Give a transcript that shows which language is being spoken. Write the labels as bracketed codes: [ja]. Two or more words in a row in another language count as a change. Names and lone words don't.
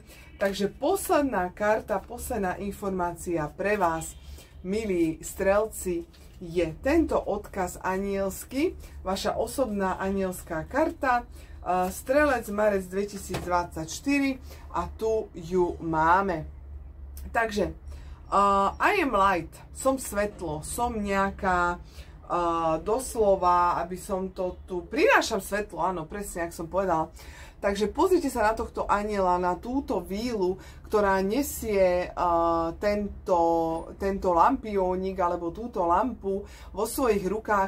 [sk] Takže posledná karta, posledná informácia pre vás, milí strelci, je tento odkaz anielsky, vaša osobná anielská karta, Strelec marec 2024 a tu ju máme. [en] Takže I am light, [sk] som svetlo, som nejaká doslova, aby som to tu prinášam svetlo, áno, presne, ako som povedala. Takže pozrite sa na tohto aniela, na túto vílu, ktorá nesie tento lampiónik alebo túto lampu vo svojich rukách.